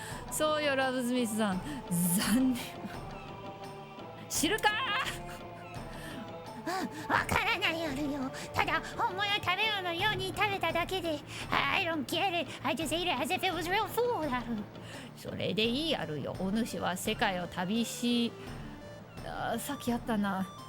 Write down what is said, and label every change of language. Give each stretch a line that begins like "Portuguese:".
Japanese: そうよ、ラブスミスさん。残留。知るかわからないあるよ。ただ本物食べ物のように食べただけで
English: I don't get it. I just ate it as if it was real food ある。
Japanese: それでいいあるよ。お主は世界を旅し、さっきあったな。